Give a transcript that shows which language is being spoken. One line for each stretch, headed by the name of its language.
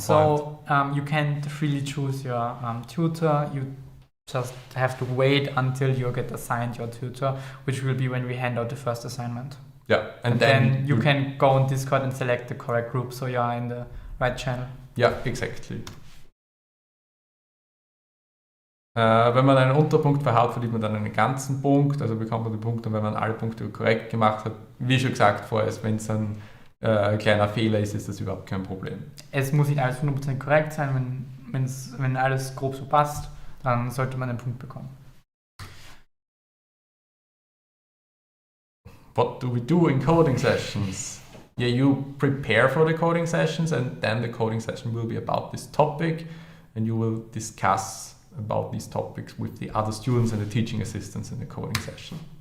English: So you can't freely choose your tutor. You just have to wait until you get assigned your tutor, which will be when we hand out the first assignment. Yeah, and then you can go on Discord and select the correct group, so you are in the right channel. Ja, exactly.
German: Wenn man einen Unterpunkt verhaut, verdient man dann einen ganzen Punkt, also bekommt man den Punkt, und wenn man alle Punkte korrekt gemacht hat, wie schon gesagt vorher, wenn es ein kleiner Fehler ist, ist das überhaupt kein Problem. Es muss nicht alles 100% korrekt sein, wenn alles grob so passt, dann sollte man einen Punkt bekommen.
English: What do we do in coding sessions? Yeah, you prepare for the coding sessions, and then the coding session will be about this topic, and you will discuss about these topics with the other students and the teaching assistants in the coding session.